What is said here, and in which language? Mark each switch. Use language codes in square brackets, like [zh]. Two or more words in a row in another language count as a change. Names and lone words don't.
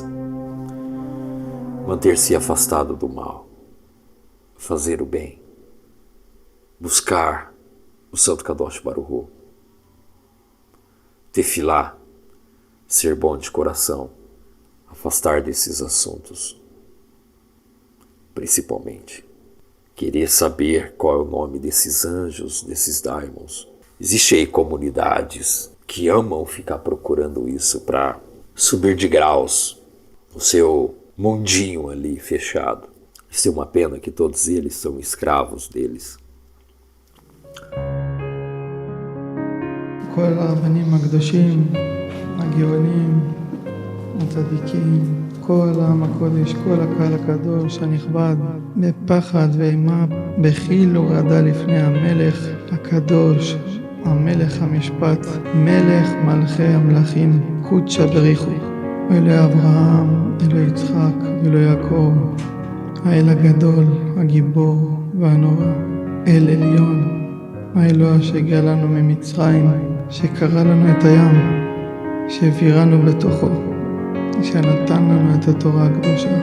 [pt] Manter-se afastado do mal, fazer o bem, buscar o Santo [he] קדוש ברוך הוא, [pt] tefilá, ser bom de coração, afastar desses assuntos, principalmente querer saber qual é o nome desses anjos, desses daimons. Existem aí comunidades que amam ficar procurando isso para subir de graus no seu mundinho ali fechado. Isso é uma pena que todos eles são escravos deles. [he] כל הרבנים הקדושים, הגאונים, הצדיקים, כל העם הקודש, כל הקהל הקדוש הנכבד, בפחד ואימה, בחיל ורעדה לפני המלך הקדוש, המלך המשפט, מלך מלכי המלכים, קודשא בריחו, אלוהי אברהם, אלוהי יצחק ואלוהי יעקב, האל הגדול, הגיבור והנורא, אל עליון, האלוה שהגיע לנו ממצרים, שקרא לנו את הים, שהעבירנו בתוכו, שנתן לנו את התורה הקדושה.